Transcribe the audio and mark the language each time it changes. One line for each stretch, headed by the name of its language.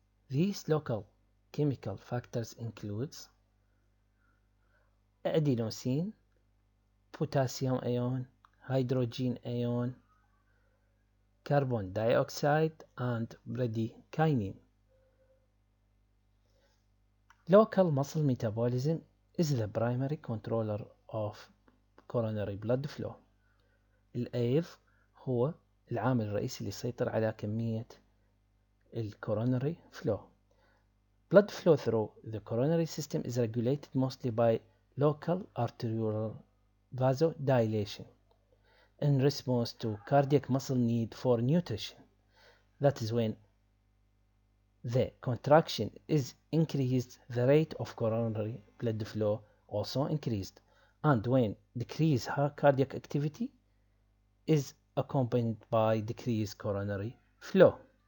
English: These local chemical factors includes adenosine, potassium ion, hydrogen ion, carbon dioxide, and bradykinin. Local muscle metabolism is the primary controller of coronary blood flow.
Arabic: الأيض هو العامل الرئيسي اللي يسيطر على كمية coronary flow.
English: Blood flow through the coronary system is regulated mostly by local arterial vasodilation in response to cardiac muscle need for nutrition. That is when the contraction is increased, the rate of coronary blood flow also increased, and when decreased cardiac activity is accompanied by decreased coronary flow.